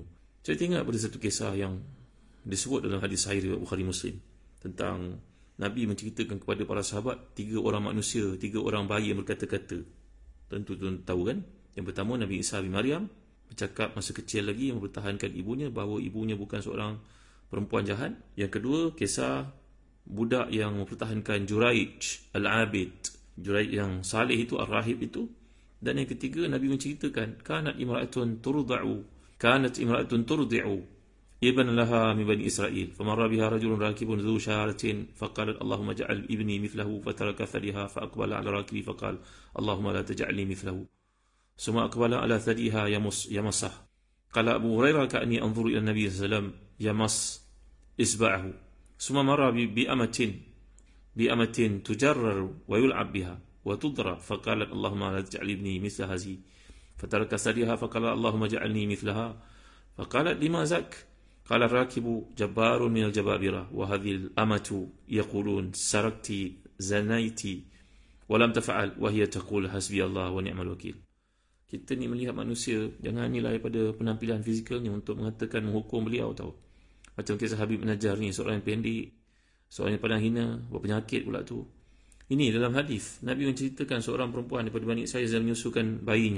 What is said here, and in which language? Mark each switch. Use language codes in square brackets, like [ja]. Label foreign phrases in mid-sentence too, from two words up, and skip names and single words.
[ms] Saya ingat pada satu kisah yang disebut dalam hadis sahih Bukhari Muslim tentang Nabi menceritakan kepada para sahabat 3 orang manusia, 3 orang bayi yang berkata-kata. Tentu tuan tahu kan? Yang pertama Nabi Isa bin Maryam bercakap masa kecil lagi, yang mempertahankan ibunya, bahawa ibunya bukan seorang perempuan jahat. Yang kedua, kisah budak yang mempertahankan Juraij Al-Abid, Juraij yang salih itu, Ar-Rahib itu. Dan yang ketiga, Nabi menceritakan [ar] كانت امرأة ترضع ابنا لها من بني إسرائيل فمر بها رجل راكب ذو شارة فقالت اللهم اجعل ابني مثله فترك ثديها فأقبل على الراكب فقال اللهم لا تجعلني مثله ثم أقبل على ثديها يمصه. قال أبو هريرة كأني أنظر إلى النبي صلى الله عليه وسلم يمص إصبعه ثم مر بأمة تجرر ويلعب بها وتضرى فقالت اللهم لا تجعل ابني مثل هذه فترك ثديها فقال اللهم اجعلني مثلها فقالت لما ذاك قال الراكب جبار من الجبابرة وهذه الأمة يقولون سرقت زنيت ولم تفعل وهي تقول حسبي الله ونعم الوكيل. [ms] Kita ni melihat manusia, jangan nilai pada penampilan fizikalnya untuk mengatakan menghukum beliau, tahu. Macam kisah Habib An-Najjar ni, seorang yang pendek, seorang yang pandang hina, berpenyakit pula tu. Ini dalam hadis Nabi menceritakan seorang perempuan daripada Bani Israil sedang menyusukan bayinya.